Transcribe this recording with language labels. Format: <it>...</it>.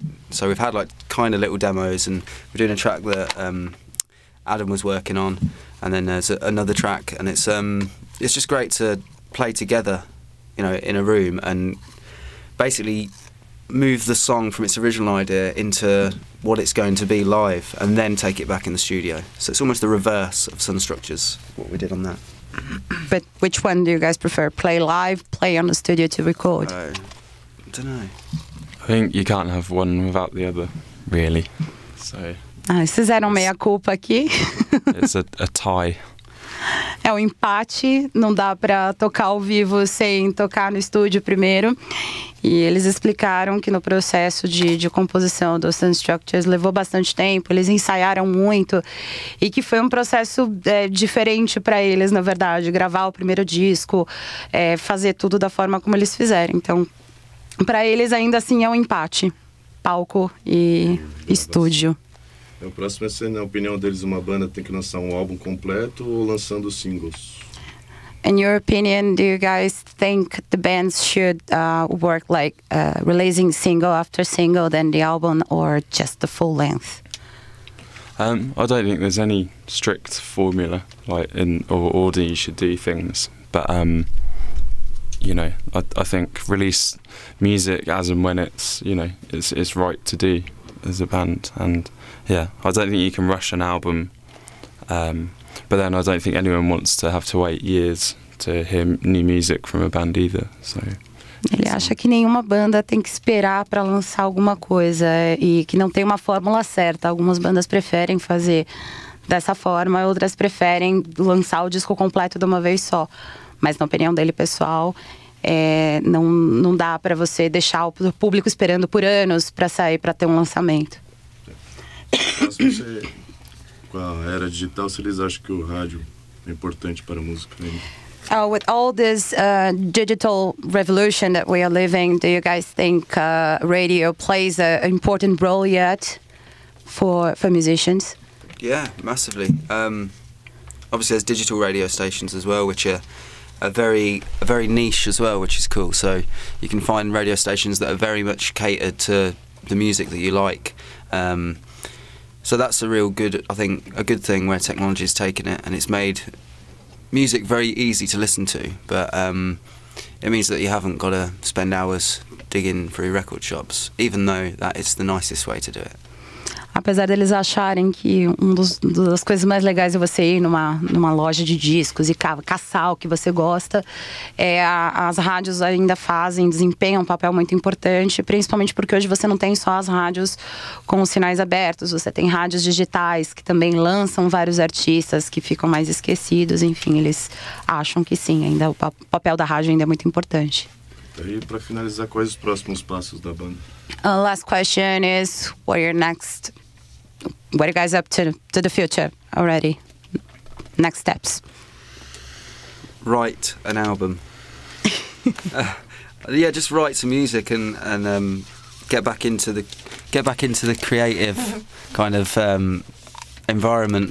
<en>So we've had kind of little demos, and we're doing a track that Adam was working on, and then there's another track, and it's just great to play together, in a room, and basically move the song from its original idea into what it's going to be live, and then take it back in the studio. So it's almost the reverse of Sun Structures, what we did on that. But which one do you guys prefer? Play live, play on the studio to record? I don't know. I think you can't have one without the other, really. So.</en> <pt>Eles fizeram meia culpa aqui.</pt> <en>It's a tie.</en> <pt>É um empate, não dá para tocar ao vivo sem tocar no estúdio primeiro. E eles explicaram que no processo de composição do Sun Structures levou bastante tempo, eles ensaiaram muito, e que foi um processo diferente para eles, na verdade, gravar o primeiro disco, fazer tudo da forma como eles fizeram. Então, para eles ainda assim é um empate, palco e estúdio. O próximo é, na opinião deles, uma banda tem que lançar um álbum completo ou lançando singles?</pt> <en>In your opinion, do you guys think the bands should work like releasing single after single, then the album, or just the full length? I don't think there's any strict formula, in or order you should do things. But I think release music as and when it's it's right to do as a band, and yeah, I don't think you can rush an album. But then I don't think anyone wants to have to wait years to hear new music from a band either. So.</en> <pt>Ele acha que nenhuma banda tem que esperar para lançar alguma coisa e que não tem uma fórmula certa. Algumas bandas preferem fazer dessa forma, outras preferem lançar o disco completo de uma vez só. Mas na opinião dele pessoal, não dá para você deixar o público esperando por anos para sair, para ter um lançamento. Com a era digital, se eles acham que o rádio é importante para a música ainda?</pt> <en>With all this digital revolution that we are living, do you guys think radio plays an important role yet for musicians? Yeah, massively. Obviously, there's digital radio stations as well, which are very niche as well, which is cool. So you can find radio stations that are very much catered to the music that you like. So that's a real good, I think, a good thing where technology has taken it, and it's made music very easy to listen to. But it means that you haven't got to spend hours digging through record shops, even though that is the nicest way to do it.</en> <pt>Apesar deles acharem que das coisas mais legais é você ir numa loja de discos e caçar o que você gosta, as rádios ainda desempenham um papel muito importante, principalmente porque hoje você não tem só as rádios com os sinais abertos, você tem rádios digitais que também lançam vários artistas que ficam mais esquecidos, enfim, eles acham que sim, ainda o papel da rádio ainda é muito importante. E para finalizar, quais os próximos passos da banda?</pt> <en>Last question is, what are you guys up to the future already? Next steps? Write an album. Yeah, just write some music and get back into the creative kind of environment.</en>